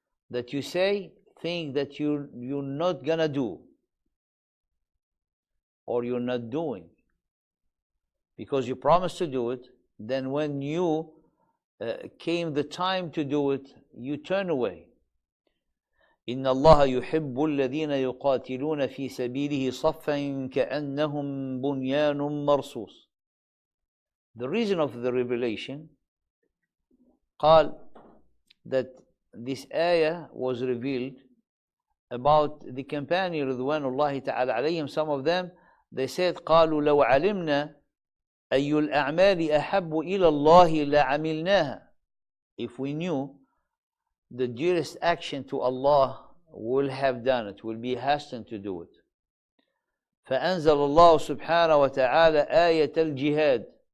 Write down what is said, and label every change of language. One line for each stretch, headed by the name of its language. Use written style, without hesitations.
English: That you say things that you're not gonna do, or you're not doing, because you promised to do it, then when you came the time to do it, you turn away.
Arabic: إن الله يحب الذين يقاتلون في سبيله صفا كأنهم بنيان مرصوص.
English: The reason of the revelation, قال, that this ayah was revealed about the companions
Arabic: رضوان الله تعالى عليهم.
English: Some of them, they said,
Arabic: قالوا لو علمنا أي الأعمال أحب إلى الله لعملناها.
English: If we knew the dearest action to Allah, will have done it, will be hastened to do it.
Arabic: فأنزل الله سبحانه وتعالى آية الجهاد.